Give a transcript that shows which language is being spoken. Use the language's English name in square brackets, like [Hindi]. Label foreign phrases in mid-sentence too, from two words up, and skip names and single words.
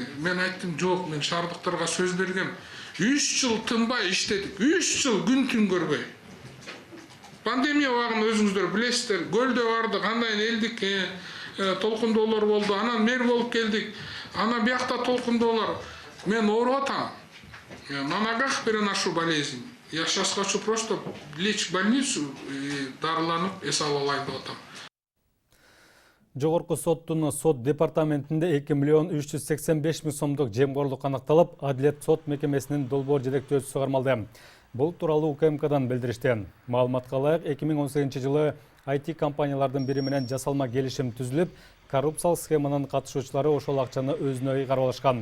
[Kyrgyz] Мен айттым, жок, мен шаардыктарга сөз бергем. 3 жыл тынбай иштедик, 3 жыл күн түн көрбөй. Пандемия убагын өзүңүздөр билесиздер, көлдө барды, кандай элдик толкундоолор болду, анан мэр болуп келдик, анан биякта толкундоолор. Мен ооруп атам. [Russian] На ногах переношу болезнь. Я сейчас хочу просто лечь в больницу и [Kyrgyz] дарыланып эс ала алайын деп атам. Жогорку соттун сот департаментинде 2 миллион 385 миң сомдук жемгорлук аныкталып, Адилет сот мекемесинин долбоор жетектөөчүсү кармалды. Бул тууралуу УКМКдан билдиришти. Маалыматка ылайык 2018 жылы IT компаниялардын бири менен жасалма келишим түзүлүп, коррупциялык схеманын катышуучулары ошол акчаны өзүнө ыйгарып алышкан.